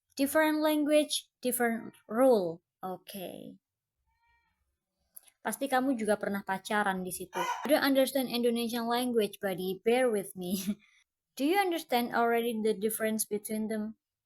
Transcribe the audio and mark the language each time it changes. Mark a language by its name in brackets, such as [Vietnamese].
[English] Different language, different rule. Okay. [Indonesian] Pasti kamu juga pernah pacaran di situ. [English] I don't understand Indonesian language, buddy. Bear with me. Do you understand already the difference between them?